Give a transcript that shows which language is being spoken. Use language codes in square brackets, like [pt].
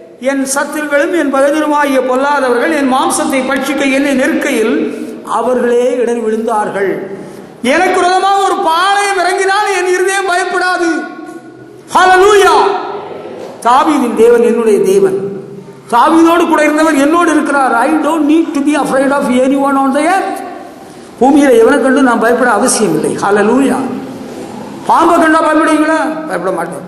[ta] என் சத்துருக்களும் என் பகைவருமாகிய பொல்லாதவர்கள் என் மாம்சத்தை பட்சிக்க என்னை நெருக்கையில் அவர்களே இடர் விழுந்தார்கள். எனக்கு விரோதமாக ஒரு பாளையம் இறங்கினால் என் இருதயம் பயப்படாது. ஹல்லேலூயா! தாவீதின் தேவன் என்னுடைய தேவன். தாவீதோடு கூட இருந்தவர் என்னோடு இருக்கிறார். [en] I don't need to be afraid of anyone on the earth. [ta] பூமியில எவனை கண்டு நான் பயப்பட அவசியம் இல்லை. ஹல்லேலூயா! பாம்பை கண்டா பயப்படுவீங்களா? பயப்பட மாட்டேன்.